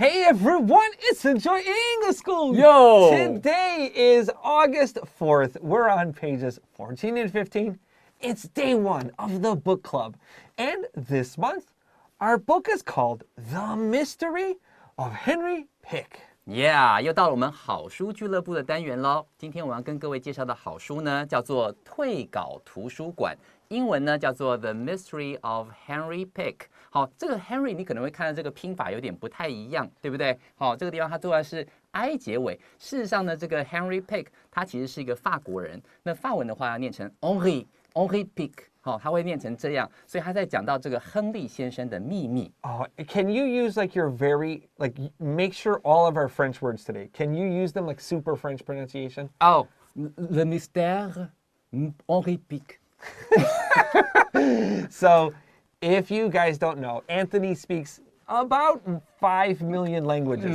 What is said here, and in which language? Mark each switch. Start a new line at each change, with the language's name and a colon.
English: everyone, it's Enjoy English School. Yo! Today is August 4th. We're on pages 14 and 15. It's day one of the book club. And this month, our book is called The Mystery of Henri Pick.
Chinese: Yeah， 又到了我们好书俱乐部的单元喽。今天我要跟各位介绍的好书呢，叫做《退稿图书馆》，英文呢叫做《The Mystery of Henri Pick》。好，这个 Henry 你可能会看到这个拼法有点不太一样，对不对？好，这个地方它做的是 I 结尾。事实上呢，这个 Henri Pick 他其实是一个法国人。那法文的话要念成 Henri Pick。好，他会念成这样，所以他在讲到这个亨利先生的秘密。
English: Oh, can you use like your make sure all of our French words today? Can you use them like super French pronunciation? Oh, le mystère Henri Pick. So, if you guys don't know, Anthony speaks about 5 million languages.